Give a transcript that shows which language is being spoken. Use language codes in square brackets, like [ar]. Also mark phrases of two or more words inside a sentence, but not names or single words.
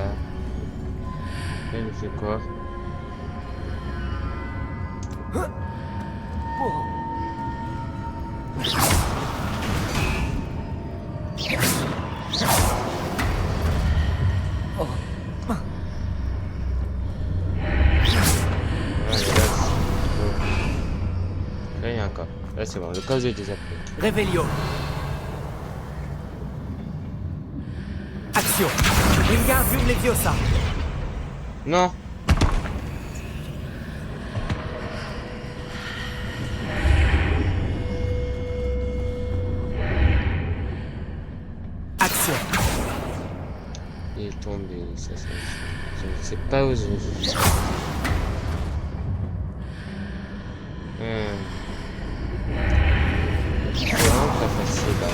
[fr] Elle fait quoi? Là, il y a encore. Là, c'est bon. Le cas est déjà pris. Revelio. Action. Wingardium Leviosa. Non! Action. Il est tombé. Ça, je ne sais pas où je suis. C'est vraiment pas facile là.